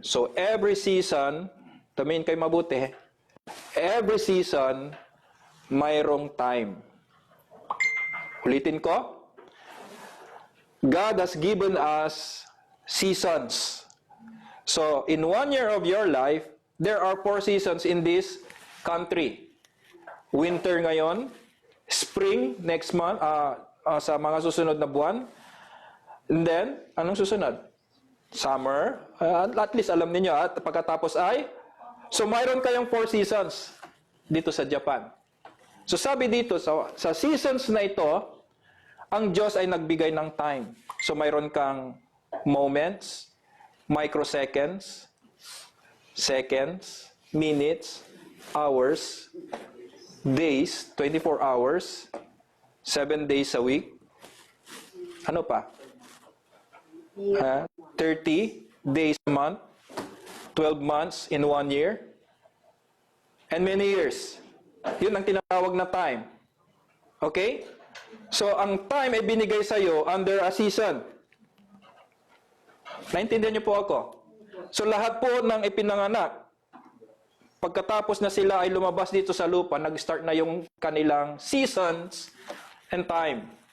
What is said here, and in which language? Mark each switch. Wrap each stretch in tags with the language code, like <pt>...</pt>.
<tl>So, every season, tumingin kayo mabuti, every season, mayroong time. Ulitin ko.</tl> <en>God has given us seasons. So, in 1 year of your life, there are 4 seasons in this country.</en> <tl>Winter ngayon,</tl> <en>spring next month,</en> <tl>sa mga susunod na buwan.</tl> <en>And then,</en> <tl>anong susunod? Summer. At least alam niyo at pagkatapos ay, so mayroon kayong 4 seasons dito sa Japan. So sabi dito, sa seasons na ito, ang Diyos ay nagbigay ng time. So mayroon kang</tl> <en>moments, microseconds, seconds, minutes, hours, days, 24 hours, 7 days a week.</en> <tl>Ano pa?</tl> <en>30 days a month, 12 months in 1 year, and many years.</en> <tl>Yun ang tinatawag na time. Okay? So, ang time ay binigay sa iyo</tl> <en>under a season.</en> <tl>Naintindihan niyo po ako? So, lahat po ng ipinanganak, pagkatapos na sila ay lumabas dito sa lupa, nag-start na yung kanilang seasons and time.</tl>